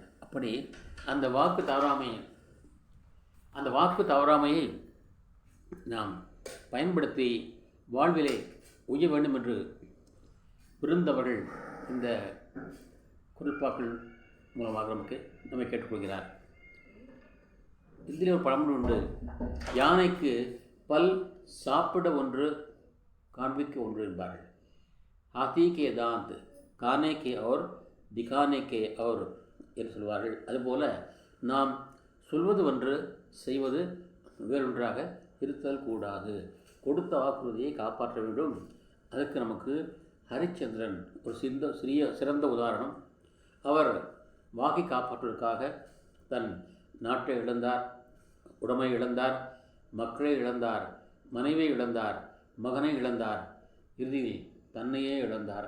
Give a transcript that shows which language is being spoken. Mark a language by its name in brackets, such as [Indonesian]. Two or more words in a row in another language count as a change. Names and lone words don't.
[Tamil] அப்படி அந்த வாக்கு தவறாமையை நாம் பயன்படுத்தி வாழ்விலே உய்ய வேண்டும் என்று விருந்தவர்கள் இந்த குரல்பாக்கள் மூலமாக நம்மை கேட்டுக்கொள்கிறார். இதில் ஒரு பழமொழி உண்டு, யானைக்கு பல் சாப்பிட ஒன்று காண்பிக்க ஒன்று என்பார்கள். [Hindi] हाथी के दांत खाने के और दिखाने के और [Tamil] என்று சொல்வார்கள். அதுபோல நாம் சொல்வது ஒன்று செய்வது வேறொன்றாக இருத்தல் கூடாது. கொடுத்த வாக்குறுதியை காப்பாற்ற வேண்டும். அதற்கு நமக்கு ஹரிச்சந்திரன் ஒரு சிறந்த உதாரணம். அவர் வாக்கை காப்பாற்றுவதற்காக தன் நாட்டை இழந்தார், உடைமை இழந்தார், மக்களை இழந்தார், மனைவியை இழந்தார், மகனை இழந்தார், இறுதியில் தன்னையே இழந்தார்.